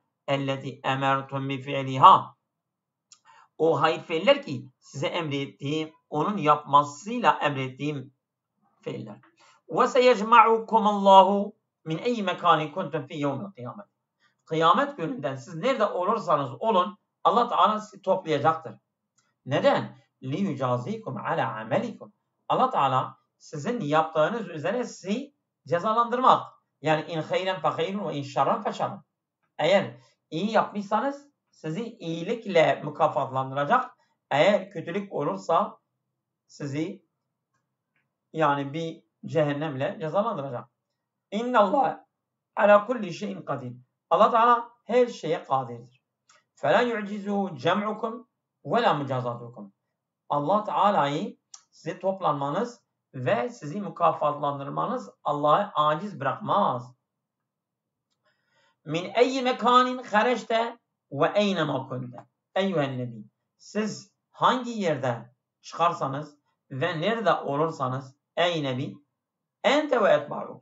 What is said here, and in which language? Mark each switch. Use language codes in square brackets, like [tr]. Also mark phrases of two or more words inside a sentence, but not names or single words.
[ar] التي أمرتم بفعلها. [tr] O hayır fiiller ki size emrettiğim, onun yapmasıyla emrettiğim fiiller. [ar] وسيجمعكم الله من أي مكان كنتم في يوم القيامة. [tr] Kıyamet gününden siz nerede olursanız olun Allah Teala sizi toplayacaktır. Neden? [ar] لِيُجَازِيكُمْ عَلَى عَمَلِكُمْ. [tr] Allah Teala sizin yaptığınız üzere sizi cezalandırmak. Yani [ar] إن خيرا فخير وإن شرا فشر. [tr] Eğer iyi yapmışsanız sizi iyilikle mükafatlandıracak. Eğer kötülük olursa sizi yani bir cehennemle cezalandıracak. [ar] إن الله على كل شيء قدير. [tr] Allah Teala her şeye kadirdir. [ar] فَلَا يُعْجِزُهُ جَمْعُكُمْ وَلَا مُجَازَاتُكُمْ. [tr] Allah Teala'yı size toplanmanız ve sizi mükafatlandırmanız Allah'ı aciz bırakmaz. [ar] من أي مكان خرجت وأين ما كنت. أيها النبي. [tr] Siz hangi yerde çıkarsanız ve nerede olursanız ey nebi, [ar] أنت وأتباع.